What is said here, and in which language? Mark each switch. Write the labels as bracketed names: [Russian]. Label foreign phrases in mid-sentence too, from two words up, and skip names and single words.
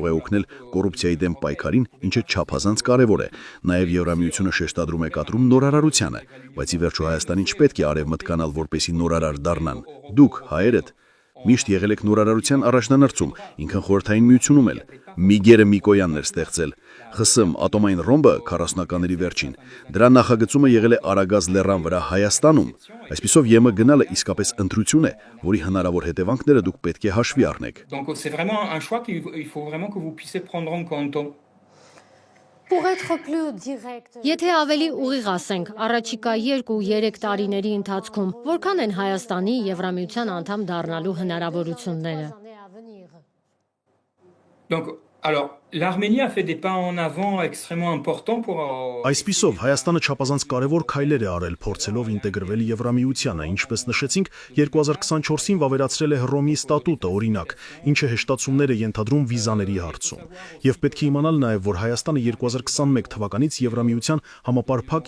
[Armenian] է օգնել կոռուպցիայի դեմ պայքարին, ինչը չափազանց կարևոր է։ Նաև Եվրամիությունը շեշտադրում է կատարում նորարարությանը, բայց ի վերջո Հայաստանին չպետք է արևմուտք կանալ, որպեսզի նորարար դառնան։ Դուք, հայերդ, միշտ եղել եք նորարարության առաջնանրցում, ինքն խորհրդային միությունում էլ։ Միգերը Միկոյանն էր ստեղծել։ ԽՍՀՄ ատոմային ռոմբը 40-ականների վերջին։ Դրա նախագծումը եղել է Արագած լեռան վրա Հայաստանում։ Այսպիսով ԵՄ գնալը իսկապես ընտրություն է, որի հնարավոր հետևանքները դուք պետք է հաշվի առնեք։ [French] Donc c'est vraiment un choix qu'il faut vraiment que vous puissiez prendre en compte. [Armenian] Եթե ավելի ուղիղ ասենք, առաջիկա 2-3 տարիների ընթացքում որքան են Հայաստանի Եվրամիության անդամ դառնալու հնարավորությունները։ [French] Donc alors L'Arménie a fait des pas en avant extrêmement importants pour [Armenian] Այսպիսով Հայաստանը չափազանց կարևոր քայլեր է արել փորձելով ինտեգրվել Եվրամիությանը, ինչպես նշեցինք, 2024-ին վավերացրել է Հռոմի ստատուտը, օրինակ, ինչը հեշտացումներ է ենթադրում վիզաների հարցում։ Եվ պետք է իմանալ նաև, որ Հայաստանը 2021 թվականից Եվրամիության համապարփակ